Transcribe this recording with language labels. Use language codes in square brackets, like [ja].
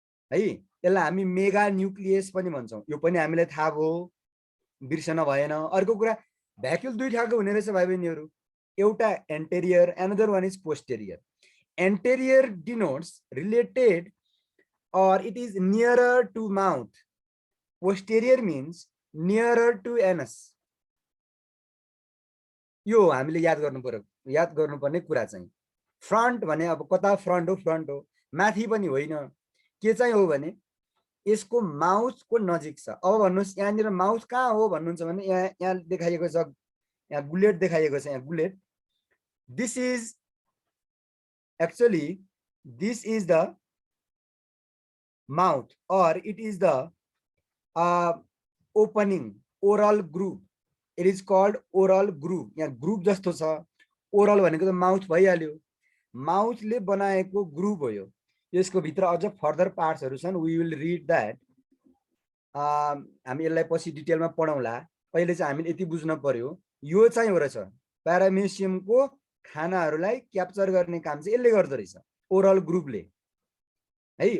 [ne] है यसलाई हामी मेगा न्यूक्लियस पनि भन्छौं यो पनि हामीलाई थाहा भयो बिर्सन भएन अर्को कुरा भ्याक्युल दुई ठाको हुने रहेछ भाइ बहिनीहरु एउटा interior [en] Another one is posterior anterior denotes related or it is nearer to mouth. Posterior means nearer to anus. [ne] यो हामीले याद गर्नुपर्ने कुरा चाहिँ फ्रन्ट भने अब कता फ्रन्ट हो माथि पनि होइन के चाहिँ हो भने यसको माउथ को नजिक छ अब भन्नुस् यहाँनिर माउथ कहाँ हो भन्नुहुन्छ भने यहाँ देखाइएको छ यहाँ बुलेट देखाइएको छ यहाँ bullet [en] This is actually this is the mouth, or it is the opening oral groove. It is called oral groove. [ne] यहाँ groove जस्तो छ, oral भनेको त mouth भइहाल्यो, mouth ले बनाएको groove हो यो. यसको भित्र अझ further parts हरू छन्. [en] We will read that. [ne] हामी यसलाई पछि डिटेलमा पढौँला. अहिले चाहिँ हामीले यति बुझ्न पर्यो, यो चाहिँ हो रहेछ प्यारामेसियमको खानाहरूलाई क्याप्चर गर्ने काम चाहिँ यसले गर्दो रहेछ, ओरल ग्रुपले है.